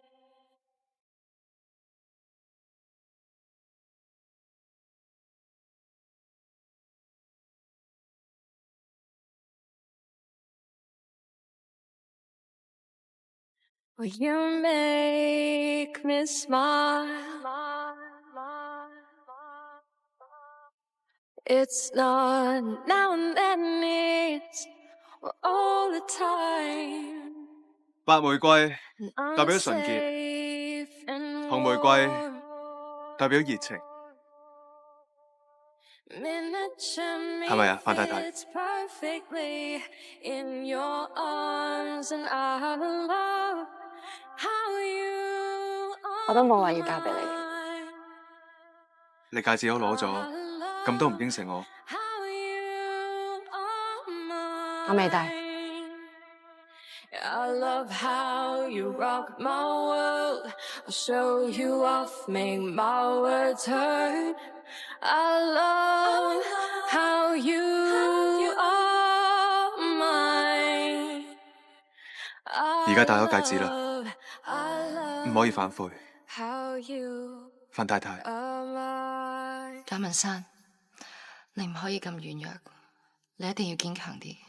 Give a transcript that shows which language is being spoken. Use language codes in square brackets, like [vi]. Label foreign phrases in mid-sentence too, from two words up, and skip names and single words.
[en] Will you make me smile? It's not now and then, it's all the time. [yue] 白玫瑰代表純潔，紅玫瑰代表熱情，係咪啊，范太太？我都冇話要嫁俾你。你戒指都攞咗，咁都唔應承我。我未戴。 [en] I love how you rock my world. I'll show you off, make my words hurt. I love how you are mine. [yue] 而家戴咗戒指啦，唔可以反悔。范太太，賈文山，你唔可以咁軟弱，你一定要堅強啲。